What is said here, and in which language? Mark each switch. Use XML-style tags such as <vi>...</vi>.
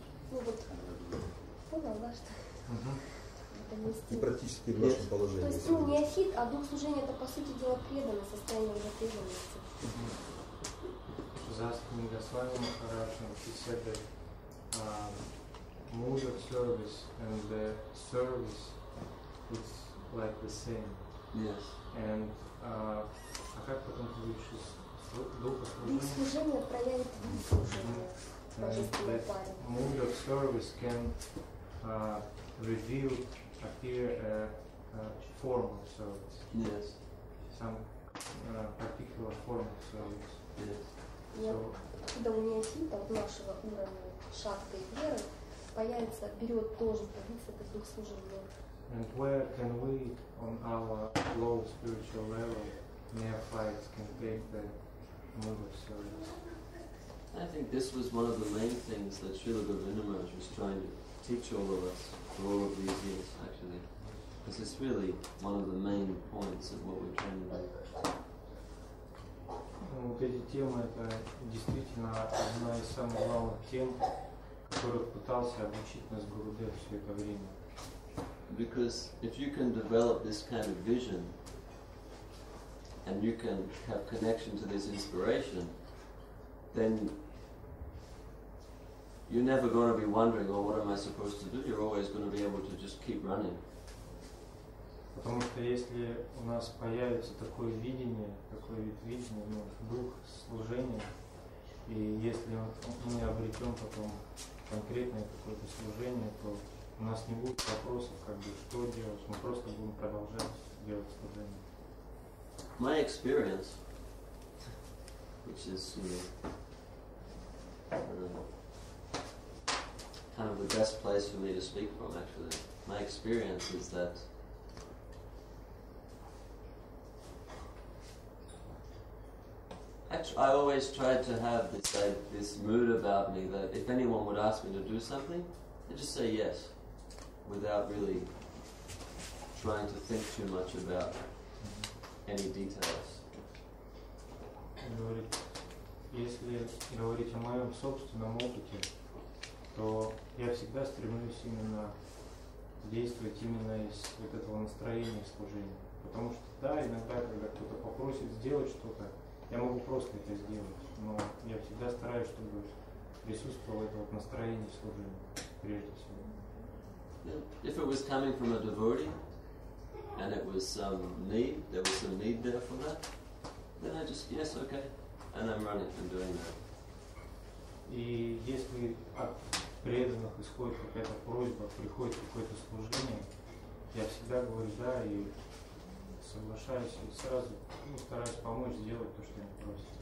<ru>Ну вот, понял, да, что это не И практически в нашем положении. То есть, ну, неофит, а дух служения это, по сути дела, преданность, состояние уже преданности.</ru> <en>Asking Goswami Maharaj, he said that mood of service and the service is like the same. Yes. And</en> <ru>а как потом ты видишь духа служения? Дух служения проявит вид служения. Божественной паре.</ru> <en>Mood of service can reveal, appear a form of service. Yes. Some particular form of service. Yes.</en> <ru>Когда у неофита, от нашего уровня шакты и веры, появится, берет тоже традиция, это дух служения.</ru> <en>And where can we, on our low spiritual level, neophytes can take the mood of service? I think this was one of the main things that Srila Govinda Maharaj was trying to teach all of us for all of these years, actually. Because it's really one of the main points of what we're trying to do.</en> <ru>Вот эти темы, это действительно одна из самых главных тем, которых пытался обучить нас Гурудев все это время.</ru> <en>Because if you can develop this kind of vision, and you can have connection to this inspiration, then you're never going to be wondering, oh, what am I supposed to do? You're always going to be able to just keep running.</en> <ru>Потому что если у нас появится такое видение, такой вид видения, ну, дух служения, и если мы обретем потом конкретное какое-то служение, то у нас не будет вопросов, как бы, что делать, мы просто будем продолжать делать служение.</ru> <en>My experience, which is, you know, kind of the best place for me to speak from, actually. My experience is that I always tried to have this mood about me that if anyone would ask me to do something, I'd just say yes, without really trying to think too much about any details.</en> <ru>Если говорить о моем собственном опыте, то я всегда стремлюсь именно действовать именно из вот этого настроения служения. Потому что да, иногда, когда кто-то попросит сделать что-то, я могу просто это сделать, но я всегда стараюсь, чтобы присутствовало это вот настроение служения, прежде всего.</ru> <en>If it was coming from a devotee, and it was some need, there was some need there for that, then I just, yes, okay, and I'm running and doing that.</en> <ru>И если от преданных исходит какая-то просьба, приходит какое-то служение, я всегда говорю да и соглашаюсь и сразу стараюсь помочь сделать то, что они просят.</ru>